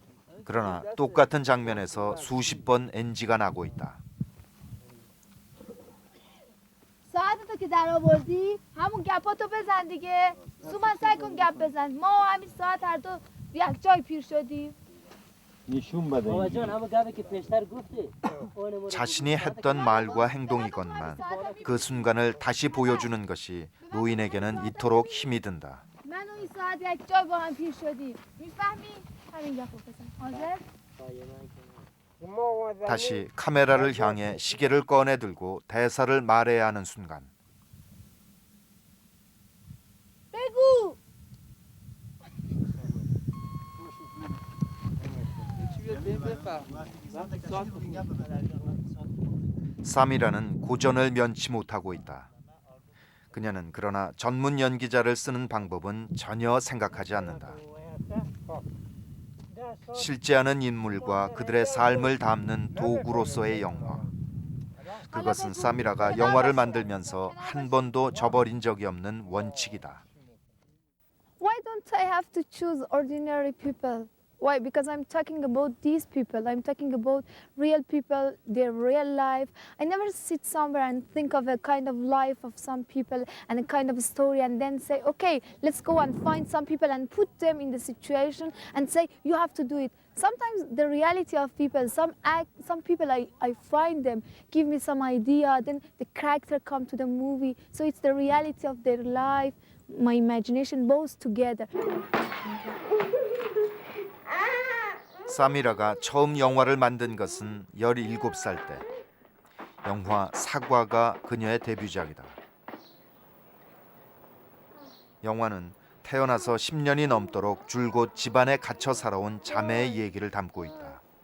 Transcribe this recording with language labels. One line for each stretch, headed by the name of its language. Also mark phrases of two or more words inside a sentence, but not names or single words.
Korean: 그러나 똑같은 장면에서 수십 번 NG가 나고 있다.
Persian: ساعتتو که در آوردی همون گپاتو بزن دیگه. سومن سعی کن گپ بزن. ما همین ساعت هر دو یک جای پیر شدیم. نشون بده.
Korean: 자신이 했던 말과 행동이건만 그 순간을 다시 보여주는 것이 노인에게는 이토록 힘이 든다.
Persian: من و این ساعت یک جای با هم پیر شدیم. میفهمی؟ همین گپو بزن. حاضر؟
Korean: 다시 카메라를 향해 시계를 꺼내 들고 대사를 말해야 하는 순간
Persian: بگو.
Korean: 사미라는 고전을 면치 못하고 있다. 그녀는 그러나 전문 연기자를 쓰는 방법은 전혀 생각하지 않는다. 실제하는 인물과 그들의 삶을 담는 도구로서의 영화. 그것은 사미라가 영화를 만들면서 한 번도 저버린 적이 없는 원칙이다.
English: Why don't I have to choose ordinary people? Why? Because I'm talking about these people. I'm talking about real people, their real life. I never sit somewhere and think of a kind of life of some people and a kind of story and then say, okay, let's go and find some people and put them in the situation and say, you have to do it. Sometimes the reality of people, some people I find them, give me some idea, then the character come to the movie. So it's the reality of their life, my imagination both together.
Korean: 사미라가 처음 영화를 만든 것은 17살 때. 영화 사과가 그녀의 데뷔작이다. 영화는 태어나서 10년이 넘도록 줄곧 집안에 갇혀 살아온 자매의 얘기를 담고 있다.